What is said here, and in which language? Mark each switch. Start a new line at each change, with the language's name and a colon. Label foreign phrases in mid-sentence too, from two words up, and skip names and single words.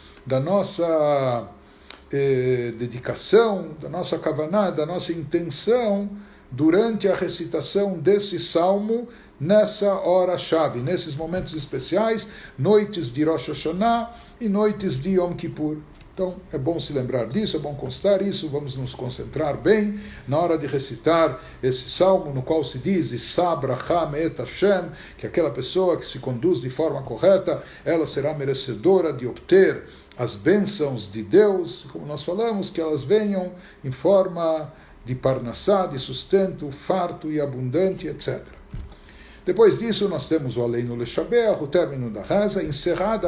Portuguese: dedicação, da nossa kavaná, da nossa intenção durante a recitação desse salmo, nessa hora-chave, nesses momentos especiais, noites de Rosh Hashanah e noites de Yom Kippur. Então, é bom se lembrar disso, é bom constar isso, vamos nos concentrar bem na hora de recitar esse salmo, no qual se diz,
Hebrew: ישא ברכה מאת השם,
Portuguese: que aquela pessoa que se conduz de forma correta, ela será merecedora de obter as bênçãos de Deus, como nós falamos, que elas venham em forma de parnassá, de sustento, farto e abundante, etc. Depois disso, nós temos o Aleinu Leshabeach, o término da reza.